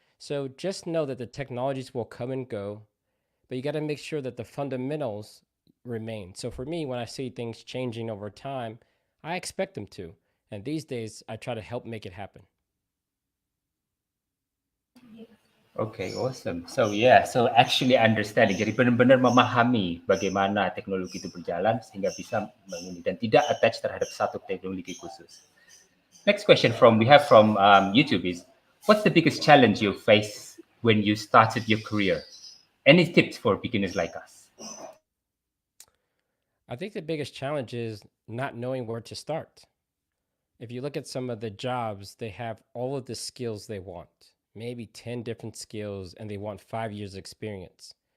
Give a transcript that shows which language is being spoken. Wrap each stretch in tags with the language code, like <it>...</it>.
<en>So just know that the technologies will come and go, but you got to make sure that the fundamentals remain. So for me, when I see things changing over time, I expect them to. And these days, I try to help make it happen. Okay, awesome. So so actually understanding.</en> <id>Jadi benar-benar memahami bagaimana teknologi itu berjalan sehingga bisa menguni dan tidak attach terhadap satu teknologi khusus.</id> <en>Next question we have from YouTube is, what's the biggest challenge you face when you started your career? Any tips for beginners like us? I think the biggest challenge is not knowing where to start. If you look at some of the jobs, they have all of the skills they want, maybe 10 different skills, and they want 5 years experience.</en>